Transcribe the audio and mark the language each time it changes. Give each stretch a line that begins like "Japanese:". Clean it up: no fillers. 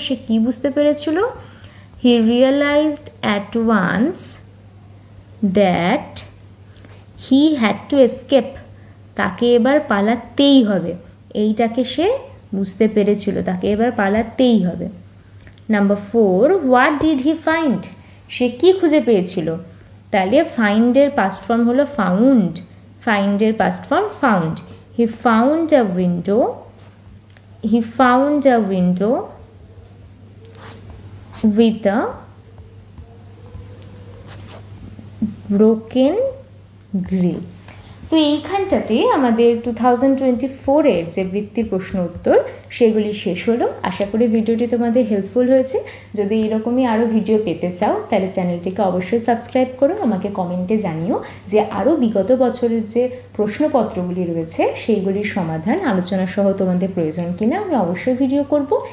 Bangla: সে কি বুঝতে পেরেছিল,
English: he realised at once that he had to escape,
Bangla: তাকে এবার পালাতেই হবে, এইটাকে সে বুঝতে পেরেছিল, তাকে এবার পালাতেই হবে।
English: number 4, what did he find,
Bangla: সে কি খুঁজে পেয়েছিল। তাহলে ফাইন্ডের পাস্ট ফর্ম হলো found, ফাইন্ডের past form found.
English: He found a window he found a window with a broken grill.
Bangla: তো এইখানটাতে আমাদের 2024-এর যে বৃত্তির প্রশ্ন উত্তর সেগুলি শেষ হলো। আশা করি ভিডিওটি তোমাদের হেল্পফুল হয়েছে। যদি এরকমই আরও ভিডিও পেতে চাও তাহলে চ্যানেলটিকে অবশ্যই সাবস্ক্রাইব করো। আমাকে কমেন্টে জানিও যে আরও বিগত বছরের যে প্রশ্নপত্রগুলি রয়েছে সেইগুলির সমাধান আলোচনা সহ তোমাদের প্রয়োজন কিনা, আমি অবশ্যই ভিডিও করব।